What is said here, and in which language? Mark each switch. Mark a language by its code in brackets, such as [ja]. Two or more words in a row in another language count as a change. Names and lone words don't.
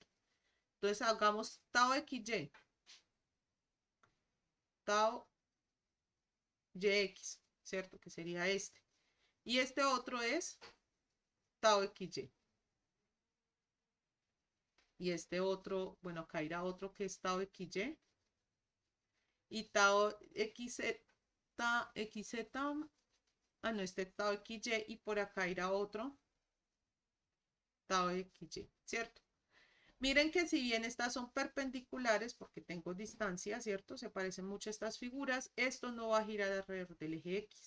[es] Entonces hagamos tau XY. Tau YX, ¿cierto? Que sería este. Y este otro es tau XY. Y este otro, bueno, acá irá otro que es tau XY. y tau xz, xz, no, este tau xy, y por acá irá otro tau xy, ¿cierto? Miren que si bien estas son perpendiculares, porque tengo distancia, ¿cierto? Se parecen mucho estas figuras, esto no va a girar alrededor del eje X.